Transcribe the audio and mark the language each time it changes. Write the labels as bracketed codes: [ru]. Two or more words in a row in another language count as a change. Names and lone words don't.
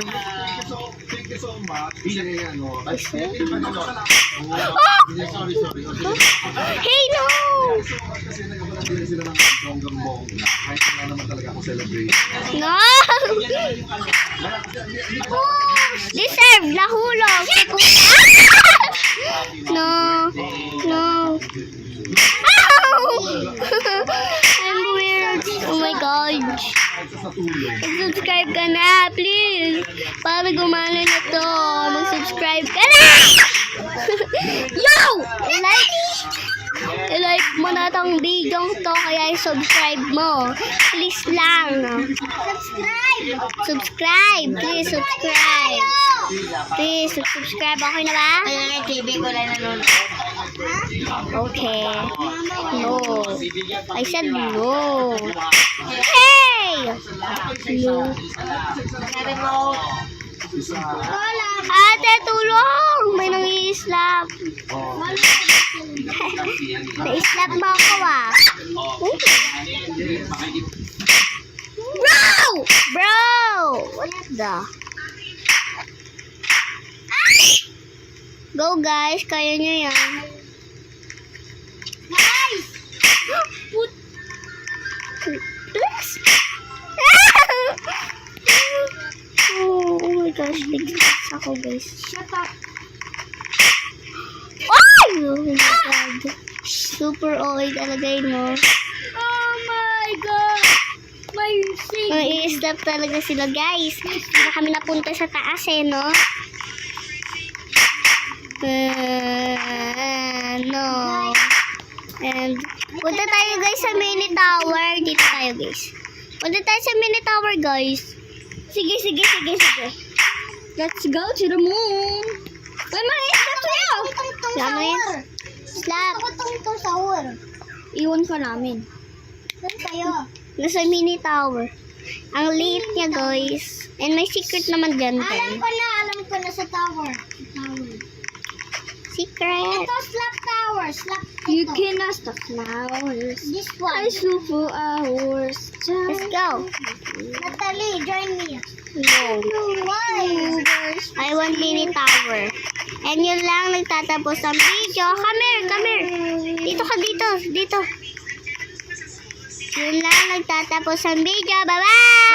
[en] Thank you so much. [tl] Kasi ano, [en] Deserve? sorry. Hey, no! [tl] Kasi nagabala din sila ng bonggang-bongga. Kahit wala naman talaga ako celebrate. [en] No! Deserve! Nahulog! No! No! Ow! I'm weird. Oh my God. [tl] Mag-subscribe ka na, please. Para gumana na to. Mag-subscribe ka na! [en] Yo! [tl] I-like mo na tong video to, kaya i-subscribe mo. [en] Please lang. Subscribe. Please subscribe. Please subscribe. Okay [tl] na ba? Kaya TV ko lang nanonood. [en] Okay. No. I said no. Hey! No. [tl] Ate, tulong! May nang-i-slap. Na-slap mo ako ah. [en] Bro! Bro! What the? Go guys, [tl] kaya nyo yan. [en] Guys! What? Please? Oh my gosh, big stress ako guys. Shut up. Ay! Oh my God. [tl] Super OA talaga yun, no? [en] Oh my God! My thing. [tl] I-stop talaga sila, guys. Hindi na kami napunta sa taas, eh, no? [en] No. [tl] And, punta tayo, guys, sa [en] mini tower. [tl] Dito tayo, guys. Punta tayo sa [en] mini tower, [tl] guys. Sige. [en] Let's go to the moon. [tl] May mga slap sa'yo. Slap mo yan? Slap. Tong sahur. Iwan ka namin. Saan tayo? Nasa [en] mini tower. [tl] Ang liit niya, guys. And may secret naman dyan, Alam guys. ko na sa tower. Secret. Ito, [en] slap tower. [tl] Slap ito. [en] You cannot stop flowers. This one. I super hours. Let's go. Natalie, join me. No. Why? I want mini tower. And [tl] yun lang nagtatapos ang video. [en] Come here. [tl] Dito ka, dito. Yun lang nagtatapos ang video. [en] Bye-bye!